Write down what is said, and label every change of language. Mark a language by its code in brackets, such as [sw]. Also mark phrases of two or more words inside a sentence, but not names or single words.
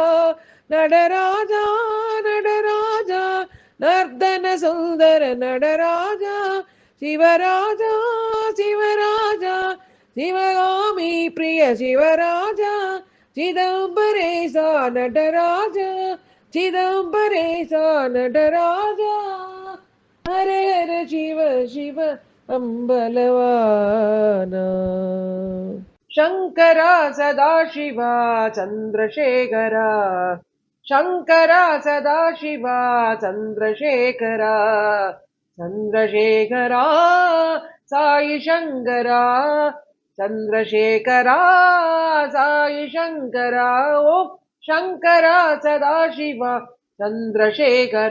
[ta] நடராஜா நடராஜா நர்தன சுந்தர நடராஜா சிவராஜா சிவராஜா சிவகாமி பிரிய சிவராஜா சிதம்பரேசா நடராஜா சிதம்பரேசா நடராஜா ஹரே ஹரே சிவ சிவ [kn] அம்பலவானா ಶಂಕರ ಸದಾಶಿವ ಚಂದ್ರಶೇಖರ ಶಂಕರ ಸದಾಶಿವ ಚಂದ್ರಶೇಖರ ಚಂದ್ರಶೇಖರ ಸಾಯಿ ಶಂಕರ ಚಂದ್ರಶೇಖರ ಸಾಯಿ ಶಂಕರ ಓ ಶಂಕರ ಸದಾಶಿವ ಚಂದ್ರಶೇಖರ